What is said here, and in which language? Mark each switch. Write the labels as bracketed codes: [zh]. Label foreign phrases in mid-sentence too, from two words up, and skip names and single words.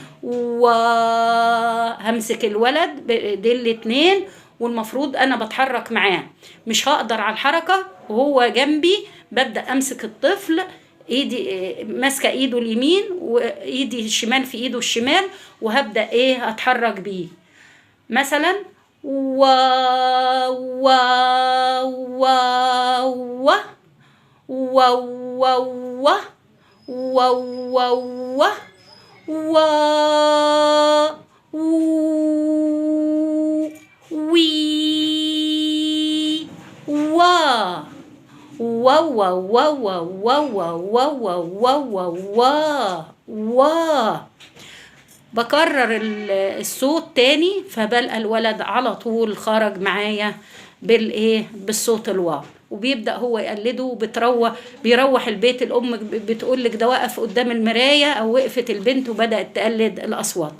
[ar] وهمسك الولد بايدين الاتنين، والمفروض انا بتحرك معاه، مش هقدر على الحركة وهو جنبي. ببدأ امسك الطفل، ايدي ماسكه ايده اليمين وايدي الشمال في ايده الشمال، وهبدأ اتحرك بيه. مثلا و و و و و و و و وي وا وا وا وا وا وا وا وا وا وا. بكرر الصوت تاني، فبلقى الولد على طول خرج معايا بالصوت الواو، وبيبدأ هو يقلده بيروح البيت. الأم بتقول لك ده وقف قدام المراية أو وقفت البنت وبدأت تقلد الأصوات.